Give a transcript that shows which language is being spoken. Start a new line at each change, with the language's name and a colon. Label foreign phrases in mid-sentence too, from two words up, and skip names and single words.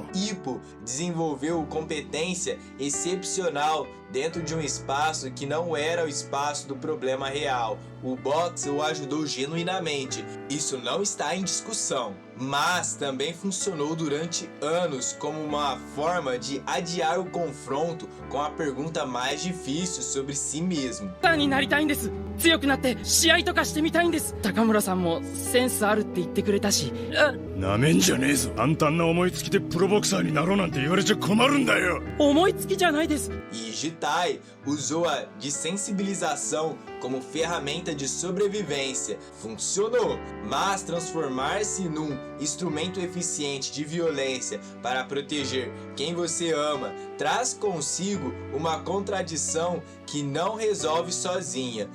Portuguese: Ippo desenvolveu competência excepcional dentro de um espaço que não era o espaço do problema real. O boxe o ajudou genuinamente, isso não está em discussão, mas também funcionou durante anos como uma forma de adiar o confronto com a pergunta mais difícil sobre si mesmo.
Japanese: スターになりたいんです。強くなって試合とかしてみたいんです。高村さんもセンスあるって言ってくれたし。なめんじゃねえぞ。簡単な思いつきでプロボクサーになろうなんて言われちゃ困るんだよ。思いつきじゃないです。
Portuguese: E Getai usou a desensibilização como ferramenta de sobrevivência. Funcionou, mas transformar-se num instrumento eficiente de violência para proteger quem você ama traz consigo uma contradição que não resolve sozinha.